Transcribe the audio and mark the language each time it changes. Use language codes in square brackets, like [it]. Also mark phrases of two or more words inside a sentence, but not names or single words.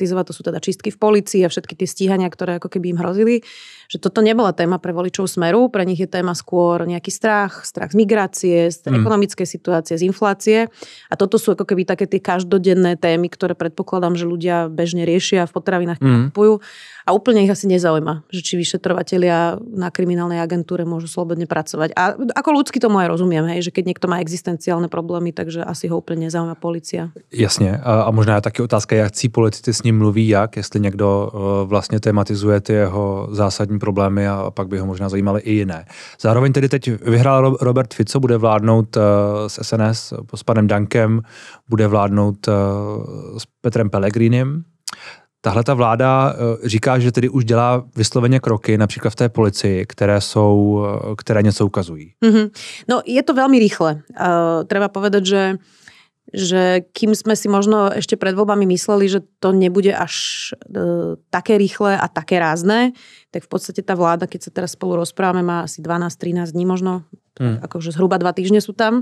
[sk] to sú teda čistky v polícii a všetky tie stíhania, ktoré ako keby im hrozili, že toto nebola téma pre voličov Smeru, pre nich je téma skôr nejaký strach z migrácie, z ekonomickej situácie, z inflácie a toto sú ako keby také tie každodenné témy, ktoré predpokladám, že ľudia bežne riešia v potravinách, ktoré kupujú a úplne ich asi nezaujíma, že či vyšetrovatelia na kriminálnej agentúre môžu slobodne pracovať. A ako ľudsky tomu aj rozumiem, hej, že keď niekto má existenciálne problémy, takže asi ho úplne nezaujíma polícia. [cs] Jasně. A možná je taky otázka, jak ci politici s ním mluví, jestli někdo vlastně tematizuje ty jeho zásadní problémy a pak by ho možná zajímaly i jiné. Zároveň tedy teď vyhrál Robert Fico, bude vládnout s SNS, s panem Dankem, bude vládnout s Petrem Pellegrinem. Tahle ta vláda říká, že tedy už dělá vysloveně kroky, například v té policii, které něco ukazují. [sk] No je to veľmi rýchle. Treba povedať, že kým sme si možno ešte pred voľbami mysleli, že to nebude až také rýchle a také rázne, tak v podstate tá vláda, keď sa teraz spolu rozprávame, má asi 12-13 dní možno, akože zhruba 2 týždne sú tam.